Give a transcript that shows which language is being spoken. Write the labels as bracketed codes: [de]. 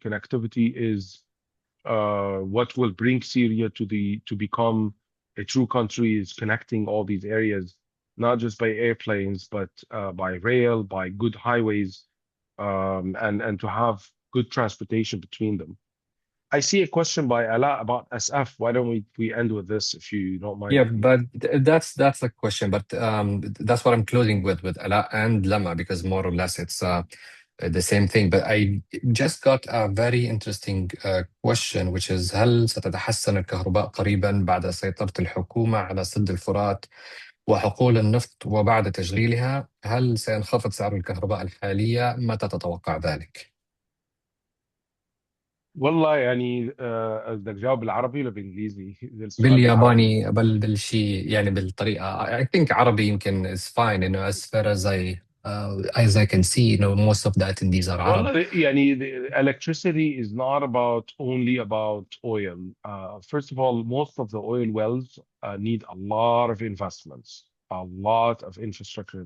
[en] Connectivity is what will bring Syria to become a true country, is connecting all these areas, not just by airplanes, but by rail, by good highways, and to have good transportation between them. I see a question by Ala about SF. Why don't we end with this, if you don't mind, Yeah, Habib? but that's a question. But that's what I'm closing with Ala and Lama because more or less it's the same thing. But I just got a very interesting question, which is [ar] هل ستتحسن الكهرباء قريبا بعد سيطرة الحكومة على سد الفرات وحقول النفط وبعد تشغيلها؟ هل سينخفض سعر الكهرباء الحالية؟ متى تتوقع ذلك؟ والله يعني بدك تجاوب بالعربي ولا بالانجليزي؟ السؤال بالعربي. بالياباني بالشيء يعني بالطريقة [en] I think [ar] عربي يمكن [en] is fine as far as I can see most of the attendees are Arab. [ar] والله يعني [en] the electricity is not about only about oil. First of all, most of the oil wells need a lot of investments, a lot of infrastructure.